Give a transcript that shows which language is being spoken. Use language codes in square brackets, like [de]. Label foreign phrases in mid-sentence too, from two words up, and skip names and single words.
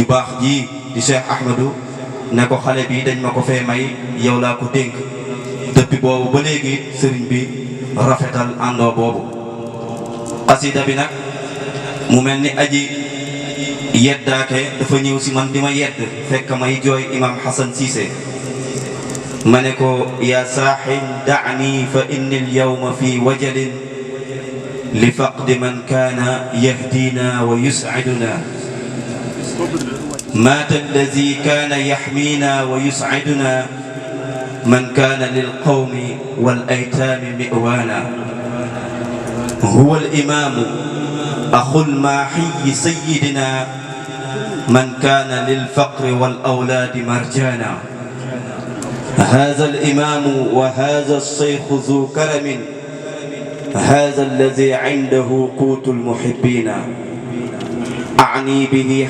[wo] baax ji di Cheikh Ahmadou ne ko xale bi dañ ma ko fee may yow laa ko dénk depuis boobu ba léegi sëriñ bi rafetal àndoo boobu xasida bi nag mu mel ni aji yeddaake dafa ñëw ci man di ma yedd fekk may jooy imam Hassan Cissé ma ne ko yaa saaxin da'ni fa [ar] إني اليوم في وجل لفقد من كان يهدينا ويسعدنا مات الذي كان يحمينا ويسعدنا من كان للقوم والأيتام معوانا هو الإمام أخو الماحي سيدنا من كان للفقر والأولاد مرجانا هذا الإمام وهذا الشيخ ذو كرم هذا الذي عنده قوت المحبين أعني به